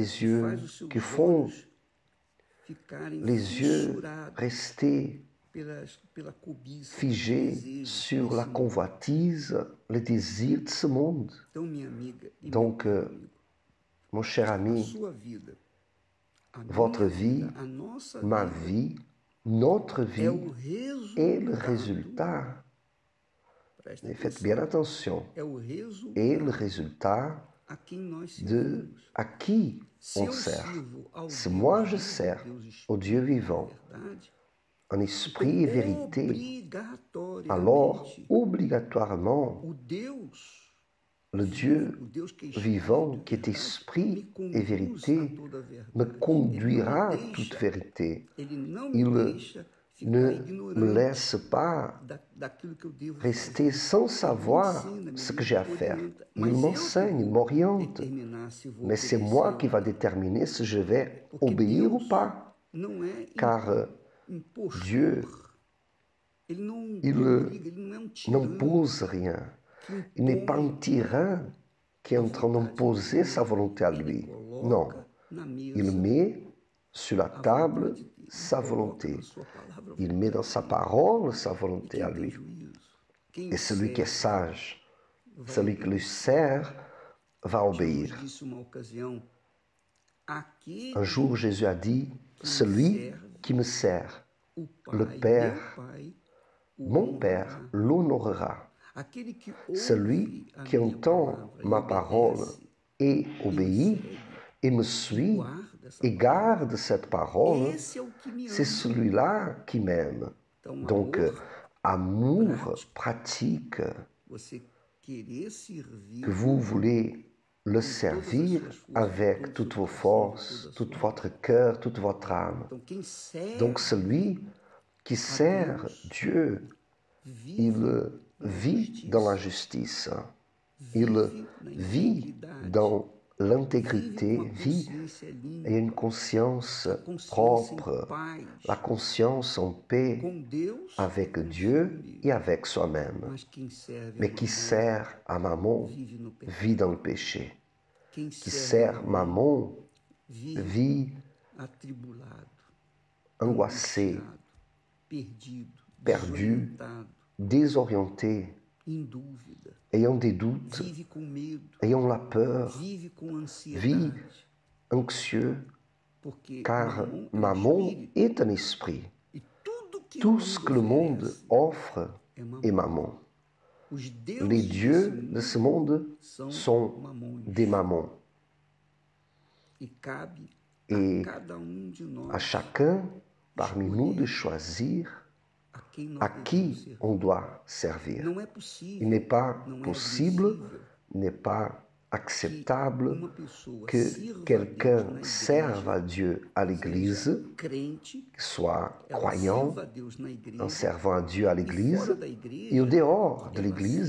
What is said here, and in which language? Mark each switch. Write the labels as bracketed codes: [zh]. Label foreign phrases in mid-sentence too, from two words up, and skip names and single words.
[pt] que [fr] yeux, [pt] faz os seus [fr] qui font [pt] olhos ficarem [fr] les yeux [pt] fissurados [fr] rester [pt] pela cobiça, [fr] figés [pt] pelo desejo [fr] sur [pt] desse [fr] la [pt] mundo. [fr] convoitise, les désirs de ce monde. [pt] Então, minha amiga e [fr] Donc, [pt] meu amigo, [fr] mon cher [pt] a [fr] ami, [pt] sua vida, a [fr] votre [pt] minha [fr] vie, [pt] vida, a nossa [fr] ma [pt] vida [fr] vie, notre [pt] é [fr] vie [pt] o [fr] est le [pt] resultado. [fr] résultat, [pt] Presta [fr] et faites [pt] atenção. [fr] bien attention, [pt] É o [fr] est le [pt] resultado [fr] résultat [pt] a quem nós [fr] de [pt] servimos. [fr] à qui [pt] Se [fr] on [pt] eu [fr] sert. [pt] sirvo ao [fr] Se [pt] Deus [fr] moi je [pt] vivo, [fr] sers [pt] Deus [fr] au Dieu [pt] Espírito e [fr] vivant, [pt] verdade, [fr] en esprit et vérité, alors [pt] obrigatoriamente [fr] obligatoirement, [pt] o Deus [fr] le [pt] vivo, [fr] Dieu [pt] o Deus que é [fr] vivant, [pt] Espírito e [fr] qui est [pt] verdade, me [fr] esprit et [pt] conduz a [fr] vérité, [pt] toda a [fr] me [pt] verdade. [fr] conduira à toute vérité. [pt] Ele não me [fr] Il [pt] deixa ficar [fr] ne me [pt] ignorante [fr] laisse pas [pt] daquilo que eu devo [fr] rester [pt] fazer. [fr] sans [pt] Ele me [fr] savoir [pt] ensina, [fr] ce [pt] me [fr] que j'ai à faire. [pt] orienta. [fr] Il [pt] Mas eu que [fr] m'enseigne, il [pt] vou [fr] m'oriente. [pt] determinar se vou [fr] Mais c'est [pt] obedecer [fr] moi [pt] ou [fr] qui va [pt] não. [fr] déterminer si je vais [pt] Porque [fr] obéir ou [pt] Deus [fr] pas. [pt] não é [fr] Car [pt] impostor. [fr] Dieu, [pt] Ele não [fr] il [pt] obriga, ele não é tirano [fr] n'impose rien. [pt] que [fr] Il n'est pas un [pt] impõe [fr] tyran qui est [pt] a [fr] en train [pt] vontade [fr] d'imposer [pt] dele. [fr] sa volonté à [pt] Ele [fr] lui. [pt] coloca [fr] Non, [pt] na [fr] il [pt] mesa [fr] met sur la [pt] a [fr] table [pt] vontade dele. [fr] sa [pt] Ele coloca [fr] volonté. [pt] na sua palavra a [fr] Il met [pt] vontade [fr] dans sa [pt] dele. [fr] parole sa [pt] E [fr] volonté à [pt] quem tem [fr] lui. [pt] juízo, quem [fr] Et celui qui est [pt] serve, [fr] sage, [pt] vai [fr] celui qui lui [pt] obedecer. [fr] sert, va [pt] Jesus [fr] obéir. [pt] disse uma ocasião, aquele [fr] Un jour, Jésus a dit, [pt] que me [fr] celui [pt] serve, [fr] qui me sert, [pt] o [fr] le [pt] Pai, [fr] Père, [pt] meu Pai, o [fr] mon Père, [pt] honrará. [fr] l'honorera. [pt] Aquele que [fr] Celui [pt] ouve a [fr] qui [pt] minha [fr] entend [pt] palavra [fr] ma [pt] e [fr] parole [pt] obedece, [fr] et [pt] e me [fr] obéit [pt] segue, [fr] et me [pt] e [fr] suit [pt] guarda essa [fr] et [pt] palavra, [fr] garde cette parole, [pt] esse é o que me [fr] c'est [pt] ama. [fr] celui-là qui m'aime. [pt] Então, [fr] Donc, [pt] amor [fr] amour pratique, [pt] você querer servir [fr] que vous voulez le [pt] com todas as [fr] servir [pt] suas forças, [fr] avec [pt] com todo o [fr] toutes [pt] seu [fr] vos [pt] coração, [fr] forces, [pt] de [fr] tout [pt] toda a sua [fr] votre cœur, toute votre âme. [pt] Então, quem serve [fr] Donc celui qui [pt] a [fr] sert [pt] Deus [fr] Dieu, [pt] vive [fr] il [pt] na [fr] vit dans la [pt] justiça, [fr] justice, il [pt] vive na [fr] vit [pt] integridade, [fr] dans [pt] vive [fr] l'intégrité, [pt] com a [fr] vit [pt] consciência [fr] et [pt] limpa, [fr] une conscience [pt] a consciência em [fr] propre, [pt] paz, [fr] la conscience en paix [pt] com Deus [fr] avec [pt] e [fr] Dieu [pt] consigo mesmo. [fr] et avec soi-même. [pt] Mas quem serve a [fr] Mais qui [pt] mamon [fr] sert à maman [pt] vive no pecado. [fr] vit dans le péché. [pt] Quem [fr] Qui [pt] serve a [fr] sert [pt] mamon [fr] maman [pt] vive [fr] vit [pt] atribulado, [fr] angoissé, [pt] angustiado, perdido, [fr] perdu, [pt] desorientado, [fr] désorienté, [pt] em dúvida, [fr] ayant des doutes, [pt] vive com medo, [fr] ayant la peur, [pt] vive com [fr] vit [pt] ansiedade, [fr] anxieux, [pt] porque [fr] car [pt] mamon é [fr] maman [pt] espírito [fr] est un esprit. [pt] e tudo que [fr] Tout [pt] o [fr] ce [pt] mundo [fr] que le monde [pt] oferece [fr] offre [pt] é mamon. [fr] est maman. [pt] Os [fr] Les [pt] deuses [fr] dieux [pt] desse [fr] de ce [pt] mundo [fr] monde [pt] são [fr] sont [pt] mamons. [fr] des mamans. [pt] E cabe [fr] Et [pt] a cada de nós [fr] à chacun parmi nous de choisir [pt] a quem nós [fr] à [pt] devemos [fr] qui [pt] servir. [fr] on doit servir. [pt] Não é possível, [fr] Il n'est pas [pt] não é [fr] possible, [pt] admissível [fr] n'est pas [pt] que [fr] acceptable [pt] uma pessoa [fr] que [pt] sirva a Deus [fr] quelqu'un [pt] na [fr] serve à [pt] igreja, [fr] Dieu à l'église, [pt] seja crente, [fr] qu'il soit [pt] ela [fr] croyant [pt] sirva a Deus na [fr] en [pt] igreja, [fr] servant à Dieu à [pt] e [fr] l'église, [pt] fora da [fr] et [pt] igreja, [fr] au dehors de [pt] ela [fr] l'église,